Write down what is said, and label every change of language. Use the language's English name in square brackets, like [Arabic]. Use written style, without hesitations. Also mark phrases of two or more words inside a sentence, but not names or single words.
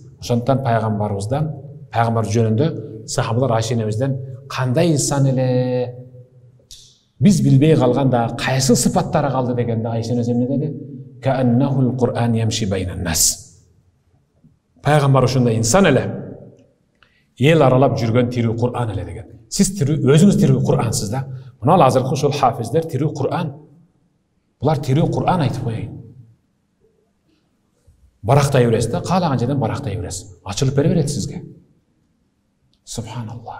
[Kyrgyz] Ошондуктан пайгамбарыбыздан, пайгамбар жөнүндө сахабалар Айша энебизден кандай инсан эле биз билбей калганда кайсы сыпаттары калды дегенде Айша энебиз эмне деди? [Arabic] كأنه القرآن يمشي بين الناس. [Kyrgyz] Пайгамбар ошондой инсан эле. ел аралап жүрген тирүү Кур'ан эле деген. Сиз тирүү, өзүңүз тирүү Кур'ансыз да. Мына азыркы ушул хафиздер тирүү Кур'ан. Булар тирүү Кур'ан айтып коеюн. Барактай бересиз да, каалаган жерден барактай бересиз. Ачылып бере берет сизге. Субханаллах.